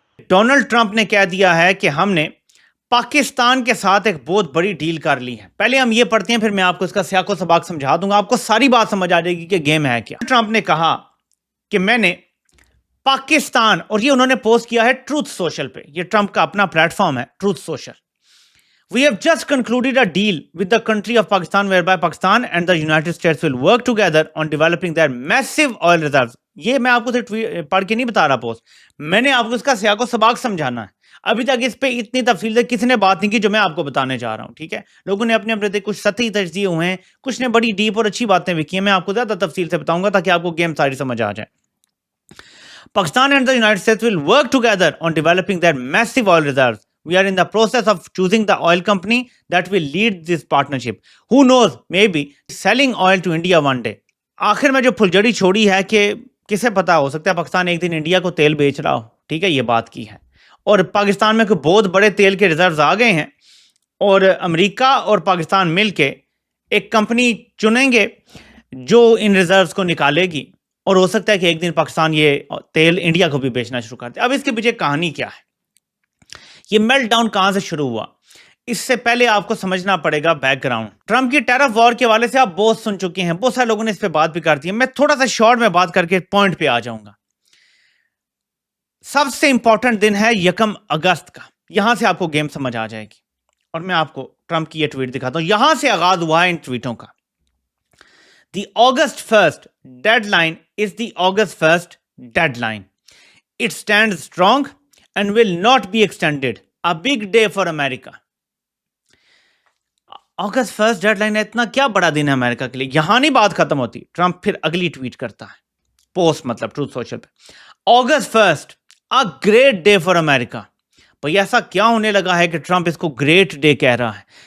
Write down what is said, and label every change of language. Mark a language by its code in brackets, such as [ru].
[hi] Donald Trump ने कह दिया है कि हमने पाकिस्तान के साथ एक बहुत बड़ी डील कर ली है। पहले हम ये पढ़ते हैं, फिर मैं आपको इसका सियाको सबाक समझा दूंगा, आपको सारी बात समझ आ जाएगी कि गेम है क्या। ट्रंप ने कहा कि मैंने पाकिस्तान, और ये उन्होंने पोस्ट किया है ट्रूथ सोशल पे, ये ट्रंप का अपना प्लेटफॉर्म है truth social. [en] We have just concluded a deal with the country of Pakistan whereby Pakistan and the United States will work together on developing their massive oil reserves. [hi] ये मैं आपको सिर्फ पढ़ के नहीं बता रहा पोस्ट, मैंने आपको इसका सियाको सबाक समझाना है। अभी तक इस पे इतनी तफसील से किसी ने बात नहीं की जो मैं आपको बताने जा रहा हूँ, ठीक है। लोगों ने अपने अपने कुछ सतही तजज़िये हुए हैं, कुछ ने बड़ी डीप और अच्छी बातें भी की हैं। मैं आपको ज़्यादा तफसील से बताऊंगा ताकि आपको गेम सारी समझ आ जाए। [en] Pakistan and the United States will work together on developing their massive oil reserves. We are in the process of choosing the oil company that will lead this partnership. Who knows, maybe selling oil to India one day. [hi] आखिर में जो फुलझड़ी छोड़ी है कि किसे पता, हो सकता है पाकिस्तान एक दिन इंडिया को तेल बेच रहा हो, ठीक है, ये बात की है। और पाकिस्तान में कोई बहुत बड़े तेल के रिजर्व्स आ गए हैं, और अमेरिका और पाकिस्तान मिलके एक कंपनी चुनेंगे जो इन रिजर्व्स को निकालेगी, और हो सकता है कि एक दिन पाकिस्तान ये तेल इंडिया को भी बेचना शुरू कर दे। अब इसके पीछे कहानी क्या है, ये मेल्ट डाउन कहां से शुरू हुआ, इससे पहले आपको समझना पड़ेगा बैकग्राउंड। ट्रंप की टैरिफ वॉर के हवाले से आप बहुत सुन चुके हैं, बहुत सारे लोगों ने इस पे बात भी कर दी है। मैं थोड़ा सा शॉर्ट में बात करके पॉइंट पे आ जाऊंगा। सबसे इंपॉर्टेंट दिन है 1 अगस्त का, यहां से आपको गेम समझ आ जाएगी। और मैं आपको ट्रंप की ये ट्वीट दिखाता हूं, यहां से आगाज हुआ है इन ट्वीटों का। [en] The August 1st deadline is the August 1st deadline. It stands strong and will not be extended. A big day for America. August 1st deadline [hi] है, इतना क्या बड़ा दिन है अमेरिका के लिए। यहां नहीं बात खत्म होती, ट्रंप फिर अगली ट्वीट करता है, पोस्ट मतलब ट्रूथ सोशल पे, [en] August 1st a great day for America. [hi] भाई ऐसा क्या होने लगा है कि ट्रंप इसको ग्रेट डे कह रहा है।